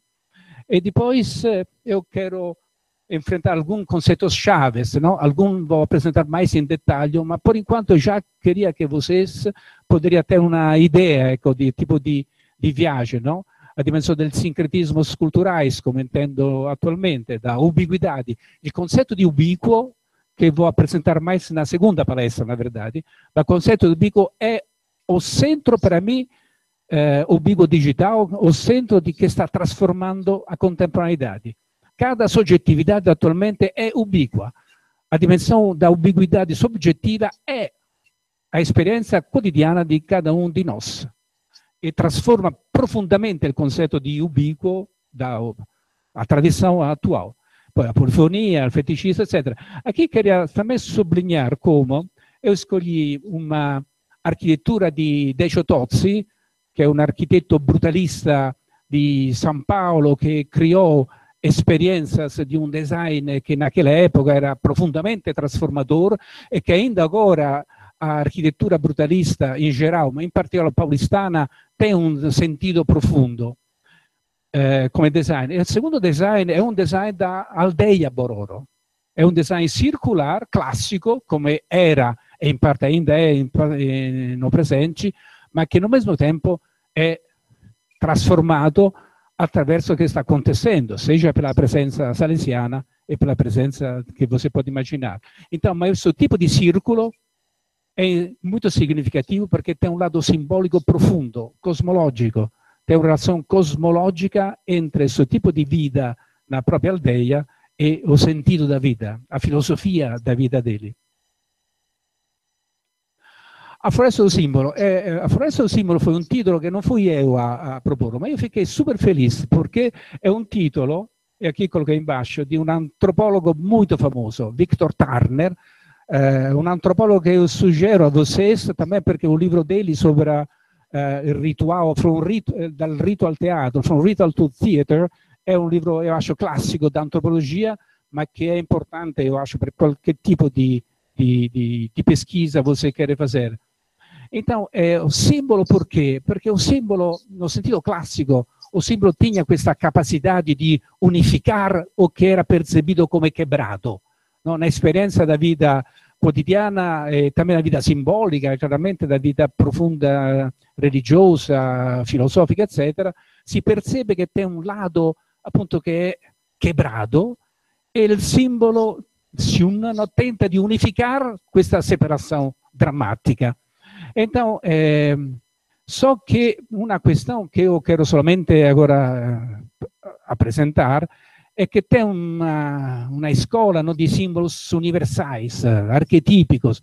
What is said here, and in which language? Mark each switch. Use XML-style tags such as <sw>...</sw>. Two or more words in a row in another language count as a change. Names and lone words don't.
<pt>E depois eu quero enfrentar alguns conceitos chaves, não? Alguns vou apresentar mais em detalhe, mas por enquanto eu já queria que vocês poderiam ter uma ideia, ecco, de tipo de viagem, não? A dimensão dos sincretismos culturais, como entendo atualmente, da ubiquidade.</pt> <it>Il concetto di ubiquo, che</it> <pt>vou apresentar mais na segunda palestra, na verdade, o</pt> <it>concetto di ubiquo</it> <pt>é o centro, para mim, ubiquo digital, o centro de que está transformando a contemporaneidade. Cada soggettividade atualmente é ubíqua. A dimensão da ubiquidade subjetiva é a experiência quotidiana de cada um de nós e transforma profundamente o conceito de ubíquo da a tradição atual. Poi a polifonia, il fetichismo, etc. Aqui queria também sublinhar como eu escolhi uma arquitetura di Decio Tozzi,</pt> <it>che è un architetto brutalista di San Paolo che criò</it> <pt>esperiências de um design que naquela época era profundamente transformador e que ainda agora a arquitetura brutalista em geral, mas em particolare paulistana, tem um sentido profundo come design.</pt> <it>E il secondo design è un design</it> <pt>da aldeia</pt> <it>Bororo. È un design circular, classico, come era e in parte ainda è</it> <pt>no presente,</pt> <it>ma che al mesmo tempo è trasformato attraverso o che sta acontecendo,</it> <pt>seja pela presença salesiana e pela presença que você pode imaginar. Então, mas esse tipo de círculo é muito significativo porque tem um lado simbólico profundo, cosmológico. Tem uma relação cosmológica entre esse tipo de vida na própria aldeia e o sentido da vida, a filosofia da vida dele. A Floresta do Simbolo. A Floresta do Simbolo foi um título que não fui eu a propor, mas eu fiquei super feliz porque é um título, e aqui coloquei embaixo,</pt> <it>di un antropologo molto famoso, Victor Turner, un antropologo che io suggero a</it> <pt>vocês também</pt> <it>perché un libro dele sobre il ritual, dal rito al teatro,</it> <en>From Ritual to Theater,</en> <it>è un libro, io acho, classico da antropologia, ma che è importante, io acho, per qualche tipo di</it> <pt>pesquisa você quer fazer. Então, o símbolo por quê? Porque o símbolo, no sentido clássico, o símbolo tinha questa capacidade di unificar</pt> <it>o che era percepito come</it> <pt>quebrato, no?</pt> <it>Na esperienza da vita quotidiana e também da vita simbolica, chiaramente da vita profonda religiosa, filosofica, eccetera, si percebe che tem un lato appunto che è quebrato e il simbolo tenta di unificar questa separação drammática.</it> <pt>Então, só que uma questão que eu quero somente agora apresentar é que tem uma escola, no, di símbolos universais, arquetípicos.</pt>